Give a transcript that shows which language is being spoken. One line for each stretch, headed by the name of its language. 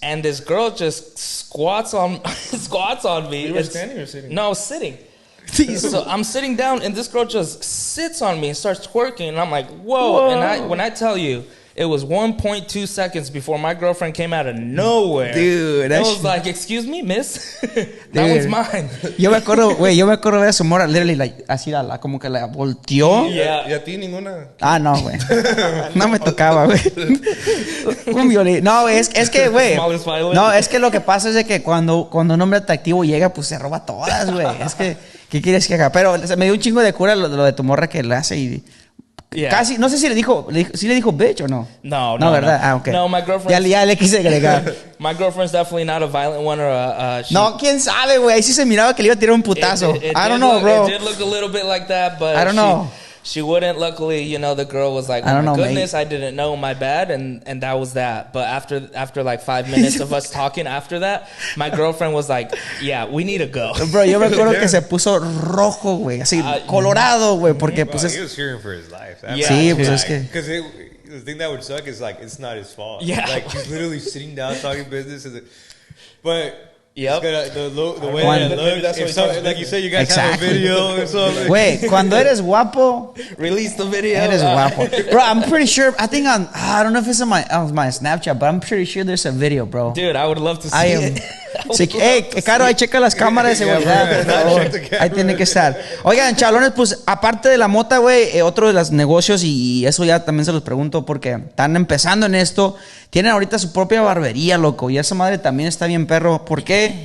English: And this girl just squats on me. You were standing or sitting? No, I was sitting. So I'm sitting down, and this girl just sits on me and starts twerking, and I'm like, whoa. And when I tell you, it was 1.2 seconds before my girlfriend came out of nowhere. Dude, I was like, excuse me, miss? That one's mine.
Spanish: Yo me acuerdo de su morra,
English: literally, like,
Spanish: así, como que la volteó.
English: Yeah.
Spanish: ¿Y a ti ninguna? Ah, no, güey. No me tocaba, güey. Un violín. No, es que, güey.
English: Smallest violin.
Spanish: No, es que lo que pasa es de que cuando un hombre atractivo llega, pues se roba todas, güey. Es que, ¿qué quieres que haga? Pero me dio un chingo de cura lo de tu morra que le hace y...
English: Yeah.
Spanish: Casi, no sé si le dijo bitch o no. No, ¿verdad? Ah, ok.
English: No, my girlfriend.
Spanish: Ya le quise agregar.
English: My girlfriend's definitely not a violent one or she,
Spanish: No, quién sabe, güey. Ahí sí se miraba que le iba a tirar un putazo.
English: I don't know, bro. It did look a little bit like that, but I don't know. She wouldn't. Luckily, you know, the girl was like, "Oh my goodness, I didn't know, my bad," and that was that. But after like 5 minutes of us talking after that, my girlfriend was like, "Yeah, we need to go."
Spanish: Bro, yo me acuerdo que se puso rojo, güey, así colorado, güey, porque pues
English: he was fearing for his life.
Spanish: Sí, pues es que
English: because the thing that would suck is like it's not his fault. Yeah, like he's literally sitting down talking business, but. Yep. The way that it looks, if so, like you said, you guys have a video or something.
Spanish: Güey, cuando eres guapo,
English: release the video.
Spanish: Eres guapo, bro.
English: I'm pretty sure. I think I don't know if it's on my Snapchat, but I'm pretty sure there's a video, bro. Dude, I would love to see it.
Spanish: Sí, Caro, ahí checa las cámaras de seguridad. Ahí tiene que estar. Oigan, chalones, pues aparte de la mota, güey, otro de los negocios, y eso ya también se los pregunto porque están empezando en esto. Tienen ahorita su propia barbería, loco, y esa madre también está bien perro. ¿Por qué?